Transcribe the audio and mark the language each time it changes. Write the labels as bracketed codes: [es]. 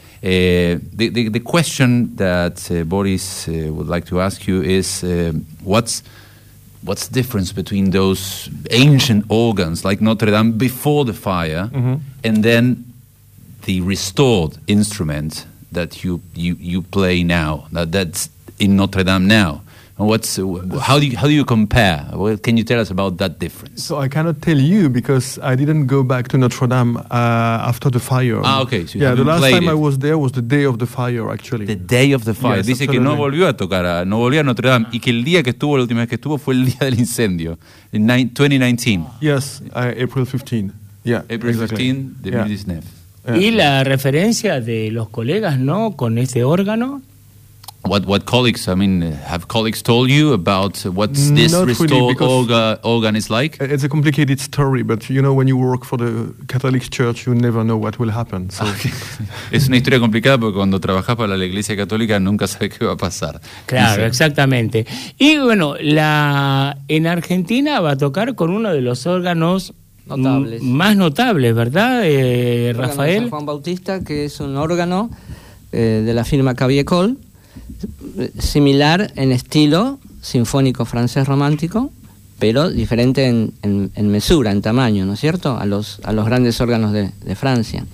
[en] The question that Boris would like to ask you is what's the difference between those ancient organs like Notre Dame before the fire, mm-hmm, and then the restored instrument that you play now, that's in Notre Dame now? How do you compare? Well, can you tell us about that difference? So I cannot tell you because I didn't go back to Notre Dame after the fire. Ah, okay. So yeah, the last time I was there was the day of the fire, actually. The day of the fire. Yes, [es] dice [en] absolutely. [es] Que no volvió a tocar, no volvió a Notre Dame, y que el día que estuvo, la última vez que estuvo, fue el día del incendio, [en] in 2019. Yes, April 15. Yeah, April exactly. 15, the Midisnef. Yeah. Yeah. [es] Y la referencia de los colegas, ¿no?, con este órgano. [en] What colleagues, I mean, have colleagues told you about what's this organ is like? It's a complicated story, but you know, when you work for the Catholic Church, you never know what will happen. So. [es] Es una historia complicada porque cuando trabajas para la Iglesia Católica nunca sabes qué va a pasar. Claro, exactamente. Y bueno, en Argentina va a tocar con uno de los órganos más notables, ¿verdad, Rafael? San Juan Bautista, que es un órgano de la firma Cavier-Coll, similar en estilo sinfónico francés romántico, pero diferente en mesura, en tamaño, ¿no es cierto?, a los grandes órganos de Francia.